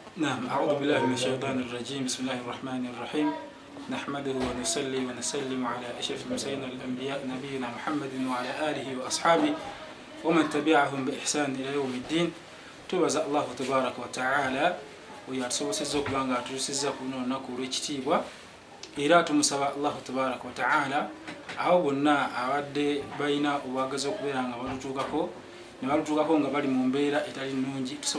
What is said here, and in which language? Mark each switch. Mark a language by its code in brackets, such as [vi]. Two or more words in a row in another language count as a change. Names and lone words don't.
[ar] نعم أعوذ بالله من الشيطان الرجيم بسم الله الرحمن الرحيم نحمده ونصلي ونسلم على أشرف المرسلين الأنبياء نبينا محمد وعلى آله وأصحابه ومن تبعهم بإحسان إلى يوم الدين tubaza الله تبارك وتعالى [lg] oyasobosezza okuba nga atusizza ku luno olunaku olw'ekitiibwa era tumusaba [ar] الله تبارك وتعالى [lg] awo bonna abadde balina obwagazi okubeera nga balutuukako nga bali mu mbeera etali nnungi tusaba